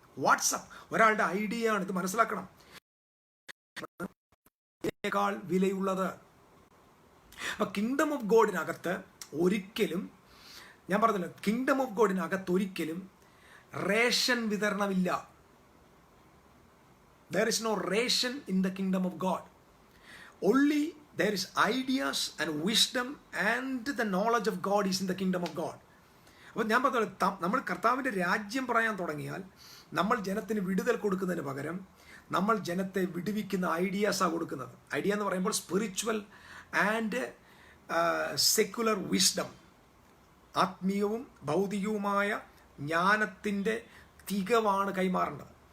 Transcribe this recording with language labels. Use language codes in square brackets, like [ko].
[ml] WhatsApp ഒരാളുടെ ഐഡിയയാണ്. ഇത് മനസ്സിലാക്കണം. േക്കാൾ വിലയുള്ളത്. അപ്പൊ കിങ്ഡം ഓഫ് ഗോഡിനകത്ത് ഒരിക്കലും, ഞാൻ പറഞ്ഞല്ലോ, കിങ്ഡം ഓഫ് ഗോഡിനകത്ത് ഒരിക്കലും ration വിതരണമില്ല. [en] There is no ration in the kingdom of God. Only there is ideas and wisdom and the knowledge of God is in the kingdom of God. [ml] അപ്പോൾ ഞാൻ പറഞ്ഞത്, നമ്മൾ കർത്താവിൻ്റെ രാജ്യം പറയാൻ തുടങ്ങിയാൽ നമ്മൾ ജനത്തിന് വിടുതൽ കൊടുക്കുന്നതിന് പകരം നമ്മൾ ജനത്തെ വിടുവിക്കുന്ന ഐഡിയാസാണ് കൊടുക്കുന്നത്. ഐഡിയ എന്ന് പറയുമ്പോൾ [en] spiritual and secular wisdom, [ml] ആത്മീയവും ഭൗതികവുമായ ജ്ഞാനത്തിൻ്റെ തികവാണ് കൈമാറേണ്ടത്.